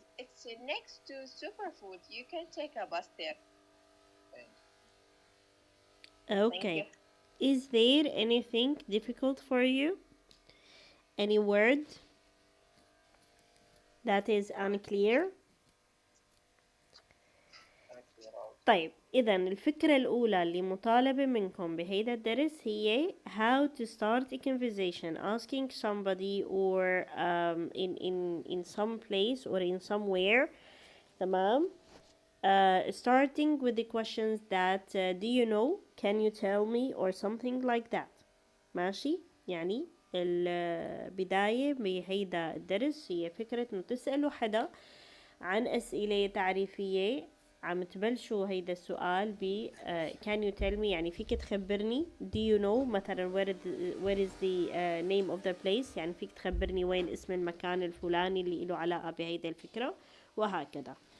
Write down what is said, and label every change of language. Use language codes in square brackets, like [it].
[en] It's next to Superfood. You can take a bus there. Okay. Is there anything difficult for you? Any word that is unclear? [ar] طيب إذا الفكرة الأولى اللي مطالبة منكم بهيدا الدرس هي [en] how to start a conversation asking somebody or in some place or in somewhere. [ar] تمام. [en] Starting with the questions that do you know, can you tell me, or something like that. [ar] ماشي. يعني البداية بهيدا الدرس هي فكرة إنه تسألوا حدا عن أسئلة تعريفية. عم تبلشوا هيدا السؤال ب [en] can you tell me، [ar] يعني فيك تخبرني. [en] do you know [ar] مثلا [en] where is the name of the place، [ar] يعني فيك تخبرني وين اسم المكان الفلاني اللي له علاقة بهيدا الفكرة، وهكذا.